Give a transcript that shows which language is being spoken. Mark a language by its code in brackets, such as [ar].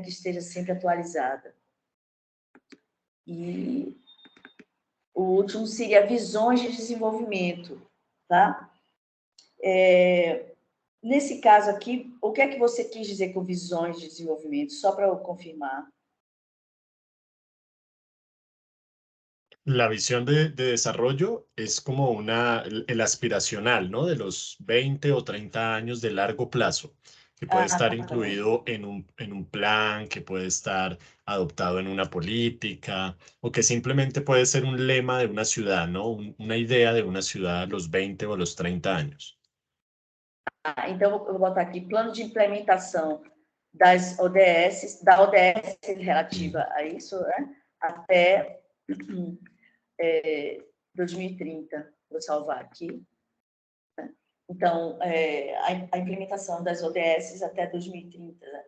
[pt] Que esteja sempre atualizada. E o último seria visões de desenvolvimento, tá? Nesse caso aqui, o que é que você quis dizer com visões de desenvolvimento? Só para eu confirmar. [es] La visión de desarrollo es como el aspiracional, ¿no? De los 20 o 30 años de largo plazo, que puede estar [pt] Tá bom. [es] incluido en un plan, que puede estar adoptado en una política, o que simplemente puede ser un lema de una ciudad, ¿no? Una idea de una ciudad a los 20 o a los 30 años. [pt] Então, eu vou botar aqui, plano de implementação das ODS, da ODS relativa a isso, né? Até 2030, vou salvar aqui. Então, a implementação das ODS até 2030, né?